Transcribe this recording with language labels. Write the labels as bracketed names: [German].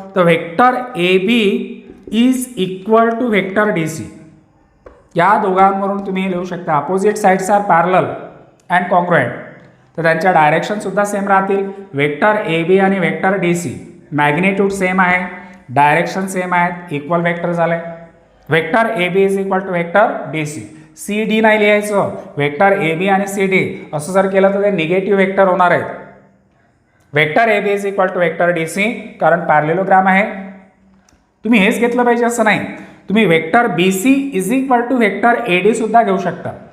[English] तर vector A B is equal to vector D C. [Marathi] या दोघांवरून तुम्ही लिहू शकता [English] opposite sides are parallel and congruent, [Marathi] तर त्यांच्या डायरेक्शन सुद्धा सेम राहतील. वेक्टर ए बी आणि vector D C magnitude same आहे, डायरेक्शन सेम आहेत, इक्वल वेक्टर झाले. [English] Vector A B is equal to vector D C. [Marathi] C D नाही लिहायचं, वेक्टर ए बी आणि सी डी असं जर केलं तर ते निगेटिव्ह वेक्टर होणार आहेत. [English] vector A B is equal to vector D C, [Marathi] कारण पॅरलेलोग्राम आहे. तुम्ही हेच घेतलं पाहिजे असं नाही, तुम्ही [English] vector B C is equal to vector A D [Marathi] सुद्धा घेऊ शकता.